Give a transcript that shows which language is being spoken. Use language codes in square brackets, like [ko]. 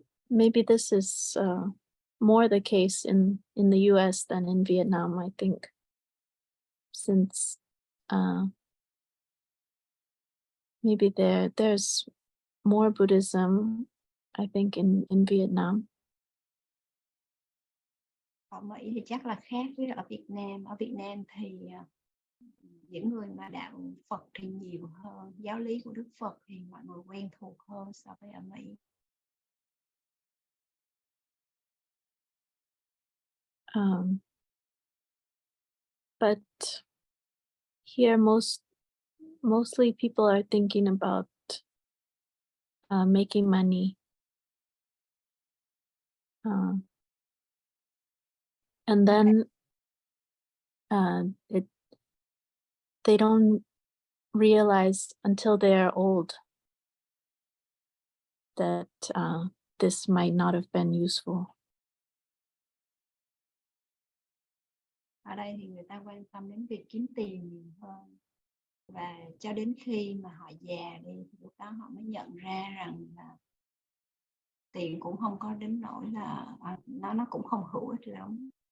[en] maybe this is more the case in the US than in Vietnam, I think, since maybe there's more Buddhism, I think, in Vietnam. [vi] Ở Mỹ thì chắc là khác với ở Việt Nam. Ở Việt Nam thì những người mà đạo Phật thì nhiều hơn, giáo lý của Đức Phật thì mọi người quen thuộc hơn so với ở Mỹ. [en] But here mostly people are thinking about making money. And then they don't realize until they're old that this might not have been useful. [vi] Ở đây thì người ta quan tâm đến việc kiếm tiền nhiều hơn. Và cho đến khi mà họ già đi thì lúc đó họ mới nhận ra rằng là tiền cũng không có đến nỗi là nó cũng không hữu ích lắm.